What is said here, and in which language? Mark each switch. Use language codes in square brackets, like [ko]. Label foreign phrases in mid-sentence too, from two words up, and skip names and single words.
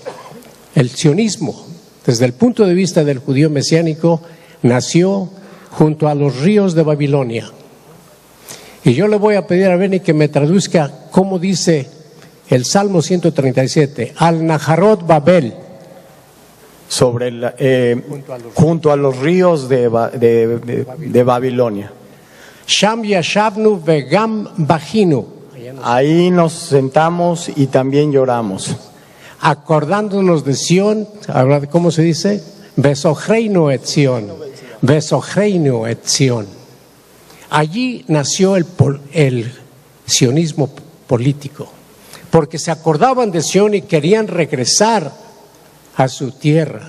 [es] El sionismo, desde el punto de vista del judío mesiánico, nació junto a los ríos de Babilonia. Y yo le voy a pedir a Benny que me traduzca cómo dice el Salmo 137, [he] על נהרות בבל. [es] Sobre junto a los ríos de Babilonia. [he] שם ישבנו וגם בכינו. [es] Ahí nos sentamos y también lloramos. Acordándonos de Sión, ¿cómo se dice? [he] בזכרנו את ציון. בזכרנו את ציון. [es] Allí nació el sionismo político, porque se acordaban de Sión y querían regresar a su tierra.